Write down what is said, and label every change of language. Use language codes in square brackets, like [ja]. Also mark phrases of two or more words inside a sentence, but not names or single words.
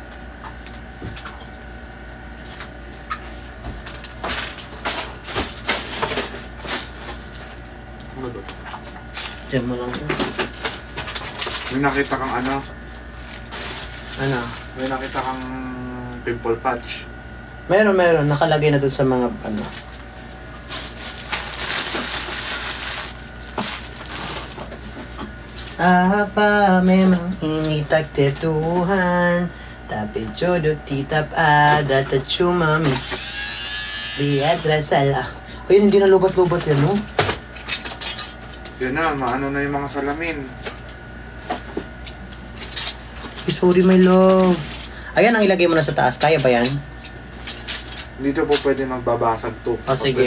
[tl] Diyan mo lang. May nakita kang Ano? May nakita kang pimple patch. Meron. Nakalagay na dun sa mga [ms] Apa memang ini takdir Tuhan, tapi jodoh tetap ada, tak cuma lihat salah. [tl] Ayun, hindi na lubat-lubat yan, no? Yan na, maano na yung mga salamin. [en] Sorry, my love. [tl] Ayan, ang ilagay mo na sa taas. Kaya ba yan? Dito po pwede magbabasag to. Sige.